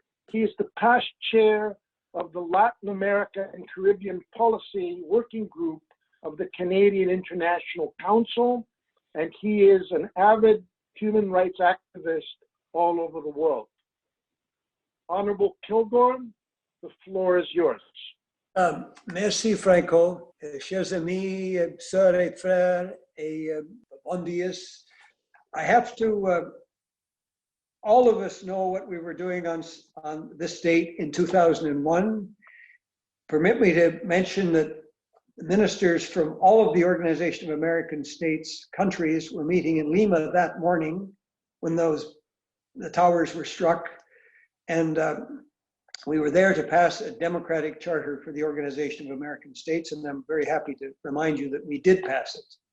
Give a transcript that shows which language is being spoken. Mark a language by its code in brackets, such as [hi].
[en] He is the past chair of the Latin America and Caribbean Policy Working Group of the Canadian International Council, and he is an avid human rights activist all over the world. Honorable Kilgore, the floor is yours. [fr] Merci Franco, chers amis, sœurs et frères, et bon dias. [en] I have to, all of us know what we were doing on this date in 2001. Permit me to mention that ministers from all of the Organization of American States countries were meeting in Lima that morning when the towers were struck, and we were there to pass a democratic charter for the Organization of American States, and I'm very happy to remind you that we did pass it.